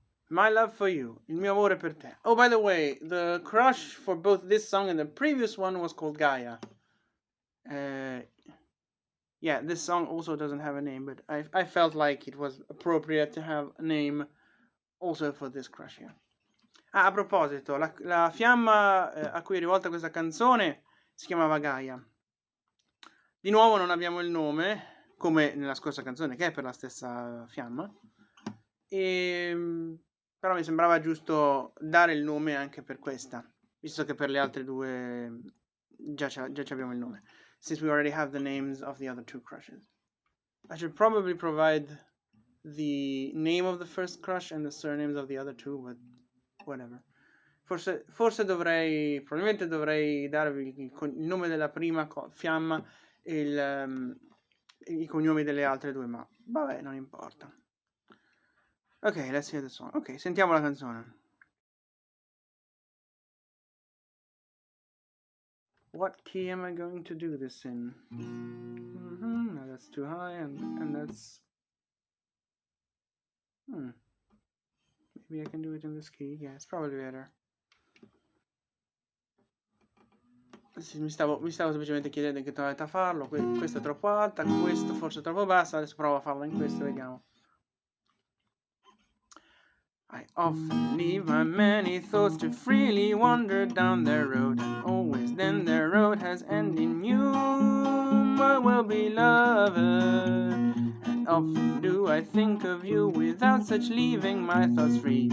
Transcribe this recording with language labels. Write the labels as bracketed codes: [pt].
[en] My love for you, [it] il mio amore per te. [en] Oh, by the way, the crush for both this song and the previous one was called Gaia. Yeah, this song also doesn't have a name, but I felt like it was appropriate to have a name also for this crush here. [it] Ah, a proposito, la fiamma a cui è rivolta questa canzone si chiamava Gaia. Di nuovo non abbiamo il nome, come nella scorsa canzone, che è per la stessa fiamma. Però mi sembrava giusto dare il nome anche per questa, visto che per le altre due già abbiamo il nome, [en] since we already have the names of the other two crushes. I should probably provide the name of the first crush and the surnames of the other two, but whatever. [it] Forse probabilmente dovrei darvi il nome della prima fiamma e i cognomi delle altre due, ma vabbè, non importa. [en] Ok, let's hear the song. [it] Ok, sentiamo la canzone. [en] What key am I going to do this in? No, that's too high, and that's... Maybe I can do it in this key. Yeah, it's probably better. [it] Sì, mi stavo semplicemente chiedendo in che tonalità farlo. Questa è troppo alta, questo forse è troppo bassa. Adesso provo a farlo in questo, vediamo. [en] I often leave my many thoughts to freely wander down the road, and always then the road has ended in you, my well-beloved. And often do I think of you without such leaving my thoughts free.